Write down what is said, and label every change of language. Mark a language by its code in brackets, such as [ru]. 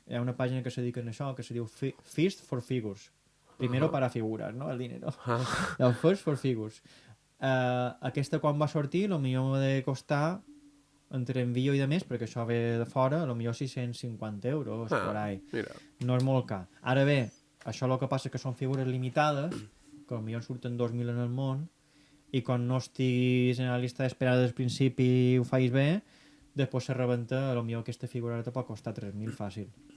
[ca] Hi ha una pàgina que se dedica a això, que se diu First for Figures. [es] Primero para figuras, ¿no? El dinero. [ca] El First for Figures. Aquesta quan va sortir, potser m'ha de costar entre envio i de més, perquè això ve de fora, potser 650 euros, [es] por ahí. [ca] Mira. No és molt car. Ara bé, això el que passa que són figures limitades, que potser en surten 2.000 en el món, i quan no estiguis en la llista d'espera des del principi i ho facis bé, després se rebenta, potser aquesta figura ara te pot costar 3.000 fàcil.